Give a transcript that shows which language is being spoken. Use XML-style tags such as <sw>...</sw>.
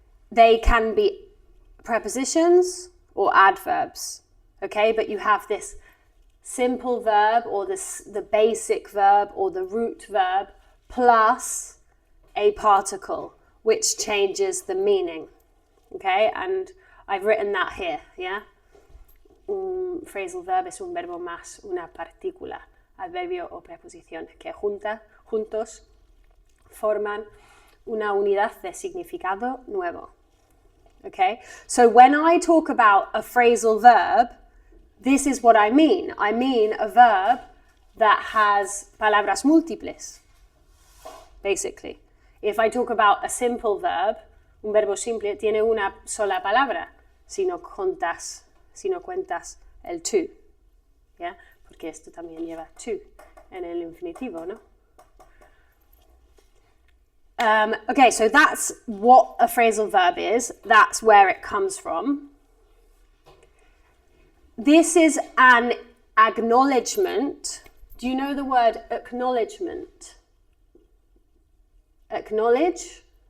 <en>They can be prepositions or adverbs, okay? But you have this simple verb or the basic verb or the root verb plus a particle, which changes the meaning, okay? And I've written that here, yeah?</en> <es>Un phrasal verb es un verbo más una partícula, adverbio o preposición, que juntos forman una unidad de significado nuevo.</es> <en>Okay, so when I talk about a phrasal verb, this is what I mean. I mean a verb that has</en> <es>palabras múltiples,</es> <en>basically. If I talk about a simple verb,</en> <es>un verbo simple tiene una sola palabra, si no cuentas el to. ¿Yeah? Porque esto también lleva to en el infinitivo, ¿no?</es> <en>Okay, so that's what a phrasal verb is. That's where it comes from. This is an acknowledgement. Do you know the word acknowledgement? Acknowledge?</en>